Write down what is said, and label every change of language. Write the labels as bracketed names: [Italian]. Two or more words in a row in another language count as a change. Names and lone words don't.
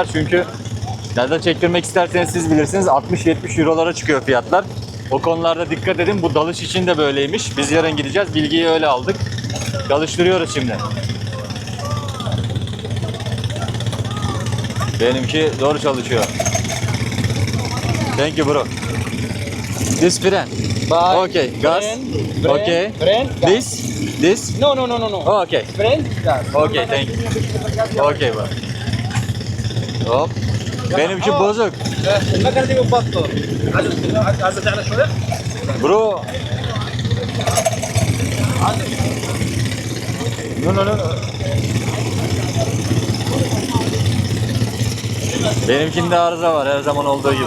[Turkish] Çünkü nerede çektirmek isterseniz siz bilirsiniz. 60-70 eurolara çıkıyor fiyatlar. O konularda dikkat edin. Bu dalış için de böyleymiş. Biz yarın gideceğiz. Bilgiyi öyle aldık. Dalıştırıyoruz şimdi. Benimki doğru çalışıyor. [English] Thank you bro. This friend. Bye. Okay, gas. Okay. Friend. This. No. Oh, okay. Friend. Okay, thank you. Okay bro. Hop. [Turkish] Benimki bozuk. [Arabic] المكنه دي بتبطل. عايز تعلى شويه؟ [English] Bro. No. [Turkish] Benimkinde arıza var her zaman olduğu gibi.